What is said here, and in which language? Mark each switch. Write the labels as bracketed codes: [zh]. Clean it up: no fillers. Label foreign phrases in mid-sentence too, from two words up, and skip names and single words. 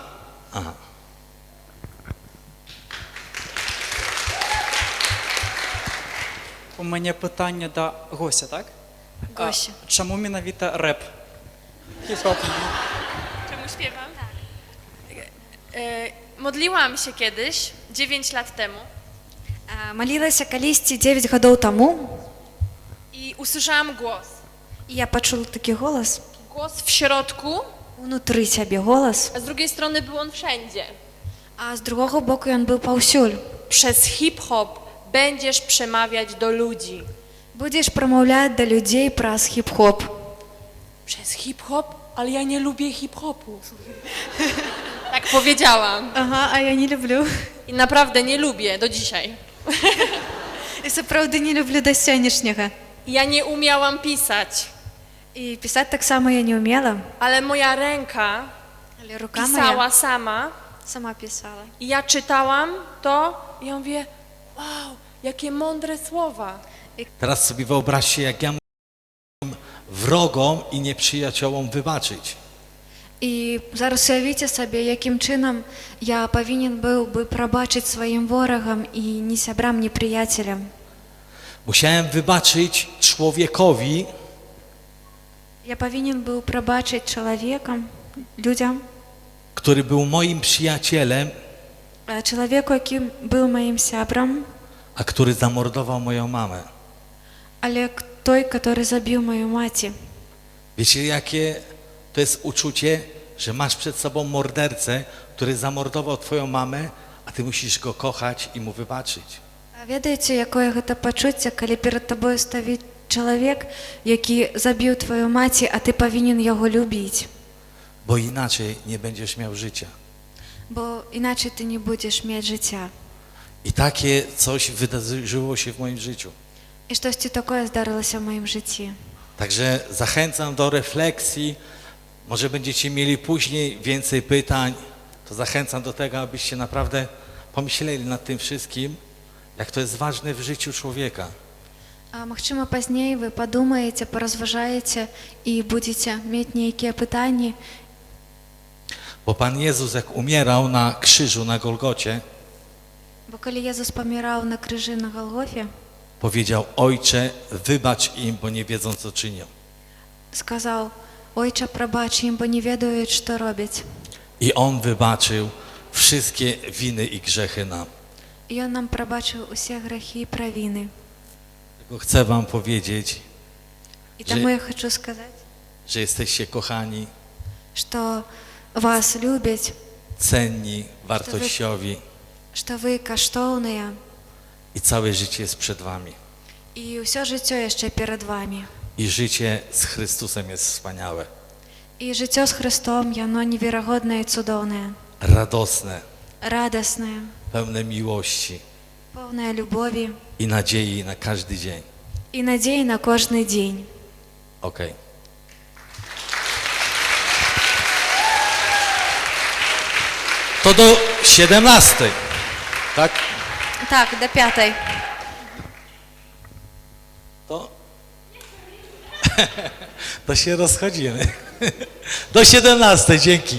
[pl] Aha. [uk] У мене питання до гостя, так? [pl] Gosia. [be] Чому менавіта реп? [pl] Hip-hop. Czemu śpiewam? Modliłam się kiedyś, 9 lat temu. [be] Малілася калісьці 9 гадоў таму. [pl] I usłyszałam głos. [be] І я пачула такі голас. [pl] Głos w środku. [be] Унутры сябе голас. [pl] A z drugiej strony był on wszędzie. [be] А з другога боку ён быў паўсюль. [pl] Przez hip-hop będziesz przemawiać do ludzi. [be] Будзеш прамаўляць да людзей праз хіп-хоп. [pl] Przez hip-hop? Ale ja nie lubię hip-hopu. Tak powiedziałam. [be] Ага, а я не люблю. [pl] I naprawdę nie lubię do dzisiaj. [be] І сапраўды не люблю да сённяшняга. [pl] Ja nie umiałam pisać. [be] І пісаць таксама я не ўмела. [pl] Ale moja ręka pisała sama. [be] Сама пісала. [pl] I ja czytałam to i ja mówię, wow, jakie mądre słowa. Teraz sobie wyobraźcie, jak ja mógłbym wrogom i nieprzyjaciołom wybaczyć. [be] І зараз уявіце сабе, якім чынам я павінен быў бы прабачыць сваім ворагам і ні сябрам, ні прыяцелям. [pl] Musiałem wybaczyć człowiekowi, [be] Я павінен быў прабачыць чалавекам, людзям, [pl] który był moim przyjacielem, [be] чалавеку, якім быў маім сябрам, [pl] a który zamordował moją mamę. [be] але той, который забіў маю маці. [pl] Wiecie, jakie to jest uczucie, że masz przed sobą mordercę, który zamordował twoją mamę, a ty musisz go kochać i mu wybaczyć. [be] А ведаеце, якое гэта пачуцце, калі перад табою стаіць чалавек, які забіў тваю маці, а ты павінен яго любіць. [pl] Bo inaczej nie będziesz miał życia. [be] Бо іначай ты не будзеш мець жыцця. [pl] I takie coś wydarzyło się w moim życiu. [be] І штосьці такое здарылася ў маім жыцці. [pl] Także zachęcam do refleksji. Może będziecie mieli później więcej pytań, to zachęcam do tego, abyście naprawdę pomyśleli nad tym wszystkim, jak to jest ważne w życiu człowieka. [be] А магчыма, пазней вы падумаеце, паразважаеце і будзеце мець нейкія пытанні. [pl] Bo Pan Jezus, jak umierał na krzyżu na Golgocie, [be] Бо калі Езус паміраў на крыжы на Галгофе, [pl] powiedział: Ojcze, wybacz im, bo nie wiedzą, co czynią. [uk] Сказав, Ojcze, пробач їм, бо не ведають, що роблять. [pl] I On wybaczył wszystkie winy i grzechy nam. [uk] І Він нам пробачив усі гріхи і провини. [pl] Tylko chcę wam powiedzieć, [uk] І тому я хочу сказати, [pl] że jesteście kochani, [uk] що вас люблять, [pl] cenni, wartościowi [uk] що ви коштовні, [pl] i całe życie jest przed wami. [uk] і все життя ще перед вами. [pl] I życie z Chrystusem jest wspaniałe, [uk] І життя з Христом, воно невірогодне і цудовне, [pl] radosne, [uk] радісне, [pl] pełne miłości [uk] повне любові [pl] i nadziei na każdy dzień. [uk] і надії на кожний день. [pl] Okej. To do 17, tak? [uk] Так, до 5. [pl] To się rozchodzimy. Do 17, dzięki.